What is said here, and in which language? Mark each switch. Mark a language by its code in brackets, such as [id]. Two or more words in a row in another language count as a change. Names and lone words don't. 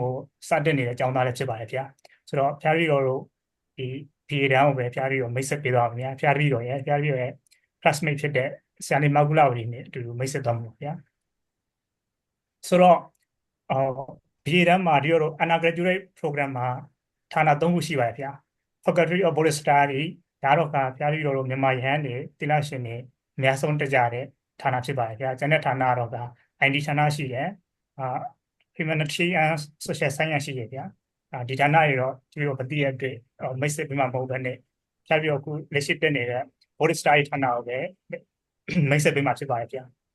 [my] ကိုစတင်နေတဲ့ကျောင်းသားလည်းဖြစ်ပါတယ်ဗျာဆိုတော့ဖျားရီတော်တို့ဒီ BA တန်းကိုပဲဖျားရီတော်မိတ်ဆက်ပေးသွားပါမယ်ဖျားရီတော်ရဲ့ classmate ဖြစ်တဲ့ဆရာလေးမောက်ကူလာဝတီနဲ့အတူတူမိတ်ဆက်သွားမှာဗျာဆိုတော့BA တန်းမှာဒီတော့ [en] undergraduate program [my] မှာဌာန3ခုရှိပါတယ်ဗျာ Faculty of Buddhist Study ဒါတော့ကဖျားရီတော်တို့မြန်မာရဟန်းတွေတိလရှင်တွေ အများဆုံးတက်ကြတဲ့ဌာနဖြစ်ပါတယ်ဗျာကျန်တဲ့ဌာနတော့က IT ဌာနရှိတယ် Humanity and Social Science ရှိတယ်ဗျာဒီဌာနတွေတော့ဒီလိုမသိရတဲ့မိတ်ဆက်ပြီးမှမဟုတ်ဘဲနဲ့ဖြတ်ပြီးတော့ခုလက်ရှိတက်နေတဲ့ Buddhist Study ဌာနကိုပဲမိတ်ဆက်ပြီးမှဖြစ်ပါတယ်ဗျာ